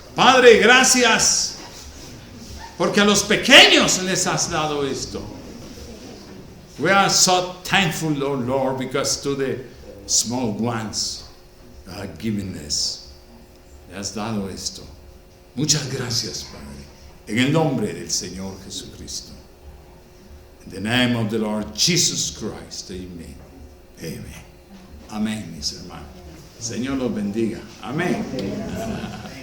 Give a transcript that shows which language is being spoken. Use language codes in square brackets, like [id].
[es] Padre, gracias, porque a los pequeños les has dado esto. [en] We are so thankful, Lord, Lord, because to the small ones you have given us. [es] Le has dado esto. Muchas gracias, Padre. En el nombre del Señor Jesucristo. [en] In the name of the Lord Jesus Christ. Amen. [es] Amen. Amén, mis hermanos. Señor los bendiga. Amén.